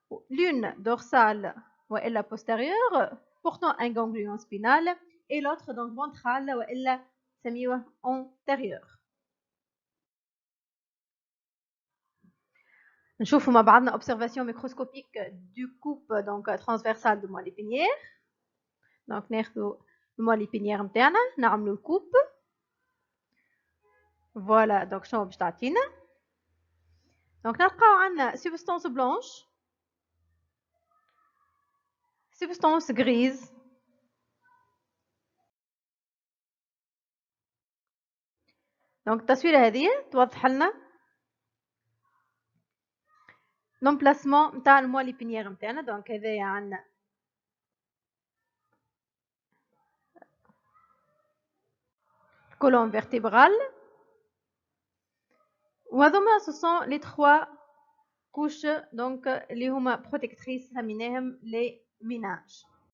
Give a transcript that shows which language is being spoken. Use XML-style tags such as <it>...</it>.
<fr>L'une dorsale ou la postérieure portant un ganglion spinal et l'autre donc ventrale ou la</fr> <ar>سميوه</ar> <fr>antérieur.</fr> <ar>نشوفوا مع بعضنا</ar> <fr>observation microscopique du coupe donc transversale de moelle épinière.</fr> <ar>donc ناخذوا الموال épinière نتاعنا نعملوا الكوب.</ar> <fr>voilà donc</fr> <ar>شنو باش تعطينا؟ donc نلقاو عندنا substance blanche, substance grise, donc التصويره هذه توضح لنا l'emplacement نتاع الموال épinière نتاعنا. donc هذايا عندنا colonne vertébrale. وهذوما</ar> <fr>ce sont les 3 couches donc</fr> <ar>اللي هما</ar> <fr>protectrices</fr> <ar>سميناهم</ar> <fr>les méninges.</fr>